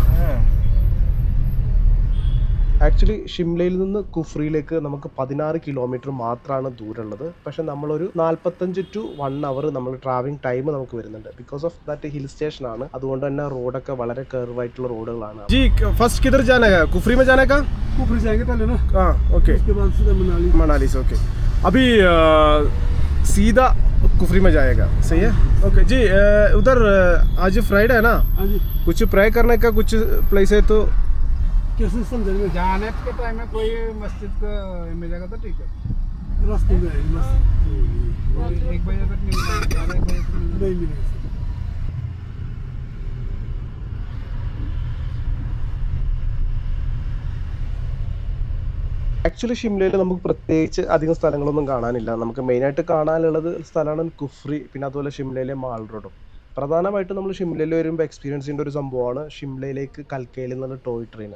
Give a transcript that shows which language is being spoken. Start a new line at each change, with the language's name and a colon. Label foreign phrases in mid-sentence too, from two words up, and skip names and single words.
Malayalam: ആക്ച്വലി ഷിംലയിൽ നിന്ന് കുഫ്രിയിലേക്ക് നമുക്ക് 16 കിലോമീറ്റർ മാത്രമാണ് ദൂരമുള്ളത്. പക്ഷെ നമ്മളൊരു
English: 45 to 1 hour
Malayalam: നമ്മൾ
English: travelling time
Malayalam: നമുക്ക് വരുന്നുണ്ട്.
English: because of that hill station
Malayalam: ആണ്, അതുകൊണ്ട് തന്നെ റോഡൊക്കെ വളരെ കർവ് ആയിട്ടുള്ള റോഡുകളാണ്.
Hindi: जी फर्स्ट किधर जाना है? कुफरी में जाने का? कुफरी जाएंगे पहले ना. हाँ ओके. उसके बाद सीधा मनाली से. ओके, अभी सीधा कुफरी में जाएगा. सही है. ओके जी. उधर आज फ्राइडे है ना, कुछ प्रे करने का कुछ प्लेस है तो कैसे समझ में जाने के टाइम में कोई मस्जिद का मिलेगा तो ठीक है. रास्ते में मस्जिद 1 बजे तक मिलेगा, 1 बजे तक नहीं मिलेगा.
Malayalam: ആക്ച്വലി ഷിംലയിൽ നമുക്ക് പ്രത്യേകിച്ച് അധികം സ്ഥലങ്ങളൊന്നും കാണാനില്ല. നമുക്ക് മെയിനായിട്ട് കാണാനുള്ളത് സ്ഥലമാണ് കുഫ്രി, പിന്നെ അതുപോലെ ഷിംലയിലെ മാൾ റോഡും. പ്രധാനമായിട്ടും നമ്മൾ ഷിംലയിൽ വരുമ്പോൾ എക്സ്പീരിയൻസ് ചെയ്യേണ്ട ഒരു സംഭവമാണ് ഷിംലയിലേക്ക് കൽക്കയിൽ നിന്നുള്ള
English: toy train.